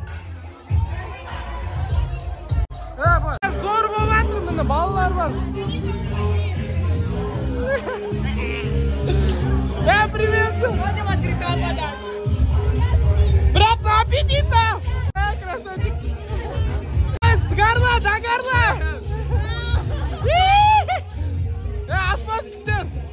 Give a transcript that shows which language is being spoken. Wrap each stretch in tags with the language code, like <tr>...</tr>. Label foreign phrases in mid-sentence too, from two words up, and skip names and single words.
<kk>Зор болып жатыр, балалар бар.</kk> <ru>Привет! Будем от греха подальше. Приятного аппетита! Красавчик! С горла до горла! Аспастер!</ru>